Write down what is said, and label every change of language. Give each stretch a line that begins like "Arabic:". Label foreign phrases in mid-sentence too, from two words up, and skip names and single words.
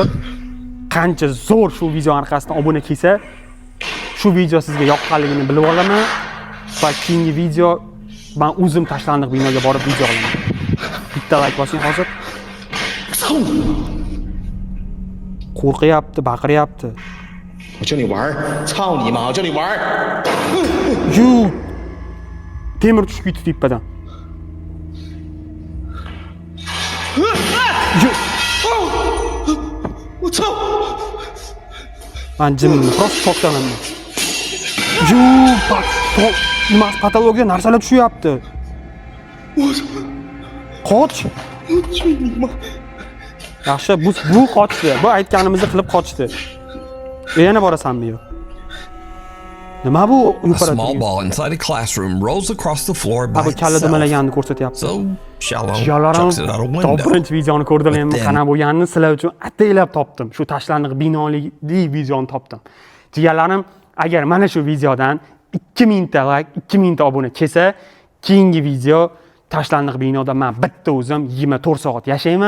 Uzbek: Qancha zo'r shu video orqasidan obuna kelsa, shu video sizga yoqqanligini bilib olaman va keyingi video men o'zim tashlandiq binoga borib video olaman. Bitta like bosing hozir. Qo'rqyapti, baqiryapti.
Chinese: 我教你玩，操你妈！我教你玩。
Uzbek: Temir tushib ketdi tepadan. Men jimni prosta shokdaman. Nima patologiya narsalar tushyapti. Qoch. Yaxshi, bu qochdi. Bu aytganimizni qilib qochdi. Yana borasanmi yo? Nima bu?
English: A small ball inside a classroom rolls across the floor by itself.
Uzbek: Kalla dumalaganini ko'rsatyapti.
English: So shallow chucks it out a window.
Uzbek: Top videoni ko'rdilarmi? Qana bo'lganini sizlar uchun ataylab topdim. Shu tashlandiq binoli videoni topdim. Jigarlarim, agar mana shu videodan 2000 ta like, 2000 ta obuna kelsa, keyingi video tashlandiq binoda men bitta o'zim 24 soat yashayman.